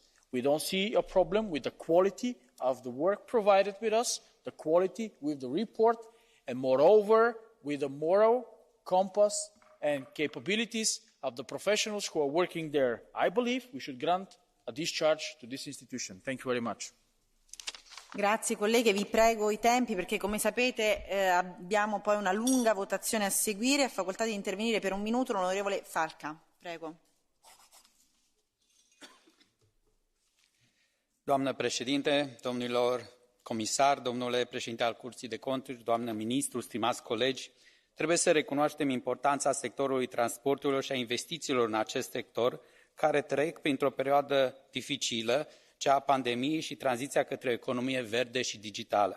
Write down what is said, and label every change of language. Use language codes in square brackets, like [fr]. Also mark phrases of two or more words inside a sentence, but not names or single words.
[en] We don't see a problem with the quality of the work provided with us, the quality with the report, and moreover, with the moral compass and capabilities of the professionals who are working there. I believe we should grant a discharge to this institution. Thank you very much. [it] Grazie colleghe, vi prego i tempi perché come sapete abbiamo poi una lunga votazione a seguire. Ha facoltà di intervenire per un minuto l'onorevole Falca. Prego. [ro] Doamnă președinte, domnilor comisari, domnule președinte al Curții de Conturi, doamnă ministru, stimați colegi, trebuie să recunoaștem importanța sectorului transporturilor și a investițiilor în acest sector, care trec printr-o perioadă dificilă, cea a pandemiei și tranziția către o economie verde și digitală.